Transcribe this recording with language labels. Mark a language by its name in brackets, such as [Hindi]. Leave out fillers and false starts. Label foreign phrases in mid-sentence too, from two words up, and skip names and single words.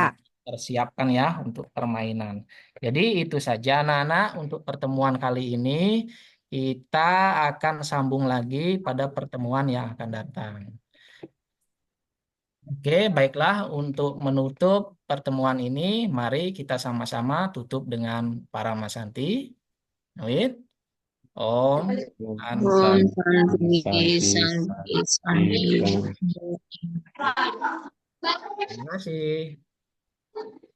[Indonesian] dipersiapkan ya untuk permainan. Jadi itu saja anak-anak untuk pertemuan kali ini. Kita akan sambung lagi pada pertemuan yang akan datang. Oke, baiklah untuk menutup pertemuan ini, mari kita sama-sama tutup dengan Parama Santi. [Sanskrit] Wait. ॐ शान्ति. Om Santi, शान्ति शान्ति शान्ति. Santi. [Indonesian] Terima kasih.